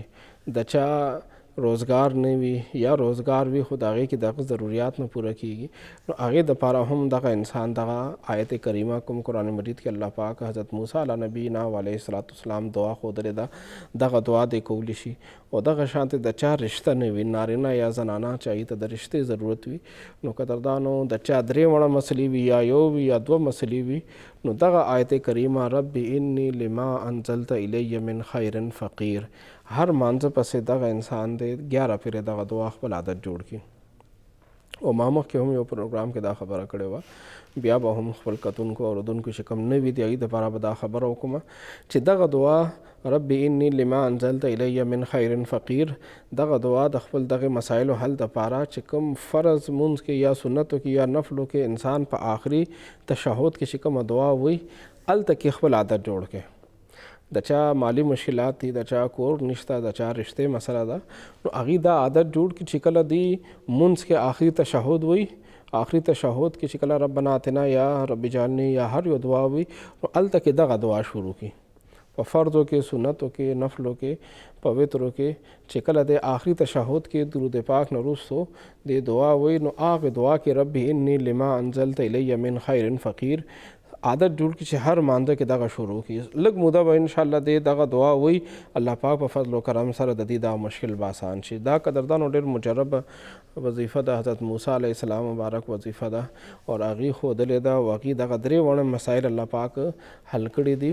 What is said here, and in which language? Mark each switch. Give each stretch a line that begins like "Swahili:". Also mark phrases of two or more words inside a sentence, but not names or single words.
Pashto: د چا روزګار نه وي یا روزګار وي خو د هغې کې دغه ضروریات نه پوره کیږي، نو هغې دپاره هم دغه انسان دغه آیت کریمه کوم قرآن مجید کې الله پاک حضرت موسی
Arabic: علی نبینا علیه الصلاة والسلام
Pashto: دعا ښودلې ده، دغه دعا دی کولی شي. او دغه شانتې د چا رشته نه وي، نارینه یا زنانه چې هغې ته د رشتې ضرورت وي، نو قدردانو د چا درې وړه مسلې وي یا یو وي یا دوه مسلې وي، نو دغه آیت کریمه
Arabic: رب انی لما انزلت الی من خیر فقیر،
Pashto: هر مانځه پسې دغه انسان دی 11 پیرې دغه دعا خپل عادت جوړ کړي. او ما مخکې هم یو پروګرام کې دا خبره کړې وه، بیا به هم خپل کتونکو او اورېدونکو چې کوم نوي دي هغې دپاره به دا خبره وکړم چې دغه دعا
Arabic: رب انی لما انزلت الی من خیر فقیر،
Pashto: دغه دعا د خپل دغه مسایلو حل دپاره چې کوم فرض مونځ کې یا سنتو کې یا نفلو کې انسان په آخري تشهد کې چې کومه دعا وي هلته کې خپل عادت جوړ کړي. د چا مالی مشکلات دي، د چا کور نشته، د چا رشتې مسله ده، نو هغې دا عادت جوړ کړي چې کله دی مونځ کې آخري تشهد وي، آخري تشهد کې چې کله
Arabic: ربنا اتنا
Pashto: یا
Arabic: رب اجعلني
Pashto: یا هر یو دعا وي، نو هلته کې دغه دعا شروع کړي. په فرضو کې، سنتو کې، نفلو کې، په وترو کې چې کله د آخري تشهد کې درود پاک نه وروستو د دعا وي، نو هغې دعا کې
Arabic: رب انی لما انزلت الی من خیر فقیر
Pashto: عادت جوړ کړي چې هر مانده کې دغه شروع کړي. لږ موده به انشاءالله د دغه دعا وي، الله پاک په فضل و کرم سره د دې دا مشکل به آسان شي. دا قدردانو ډېر مجرب وظیفه ده، حضرت موسی
Arabic: علیه السلام
Pashto: مبارک وظیفه ده، او هغې ښودلې ده، او هغې دغه درې وړه مسایل الله پاک حل کړي دي.